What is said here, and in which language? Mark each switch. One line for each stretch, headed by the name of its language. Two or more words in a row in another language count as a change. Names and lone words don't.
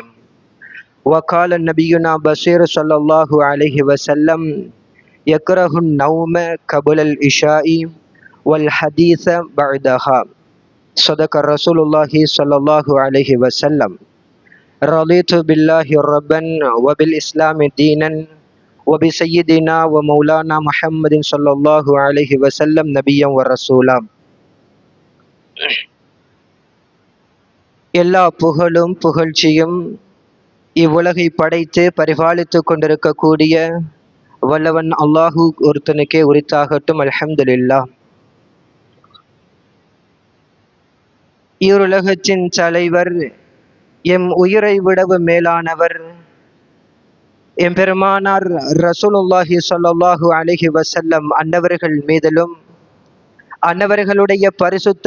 Arabic: وقال نبينا بشير صلى الله عليه وسلم: يكره النوم قبل العشاء والحديث بعدها. صدق رسول الله صلى الله عليه وسلم. رضيت بالله ربا وبالإسلام دينا وبسيدنا ومولانا محمد صلى الله عليه وسلم نبيا ورسولا.
Tamil: எல்லா புகழும் புகழ்ச்சியும் இவ்வுலகை படைத்து பரிபாலித்து கொண்டிருக்கக்கூடிய வல்லவன் அல்லாஹு ஒருத்தனுக்கே உரித்தாகட்டும். அல்ஹம்துலில்லாஹ். ஈருலகத்தின் தலைவர், எம் உயிரை விடவும் மேலானவர், எம்பெருமானார்
Arabic: رسول الله صلى الله عليه وسلم
Tamil: அன்னவர்கள் மீதிலும் அன்னவர்களுடைய பரிசுத்த